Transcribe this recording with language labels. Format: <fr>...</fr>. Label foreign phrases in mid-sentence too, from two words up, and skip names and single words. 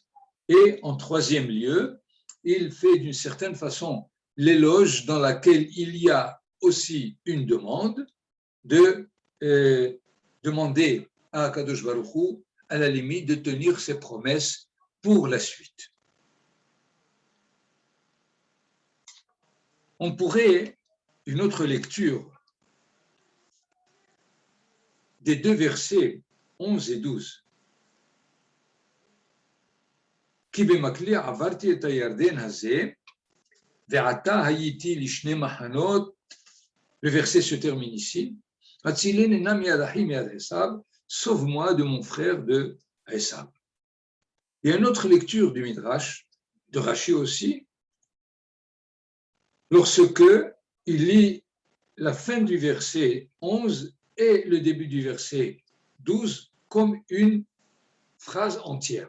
<fr>Et en troisième lieu, il fait d'une certaine façon l'éloge dans laquelle il y a aussi une demande de demander à</fr> <he>הקדוש ברוך הוא,</he> <fr>à la limite, de tenir ses promesses pour la suite. On pourrait, une autre lecture des deux versets 11 et 12.</fr> <he>כי במקלי עברתי את הירדן הזה, ועתה הייתי לשני מחנות.</he> <fr>Le verset se termine ici.</fr> <he>הצילני מיד אחי מיד עשו,</he> <fr>sauve-moi de mon frère de Esav. Il y a une autre lecture du Midrash, de Rashi aussi, lorsque il lit la fin du verset 11 et le début du verset 12 comme une phrase entière.</fr>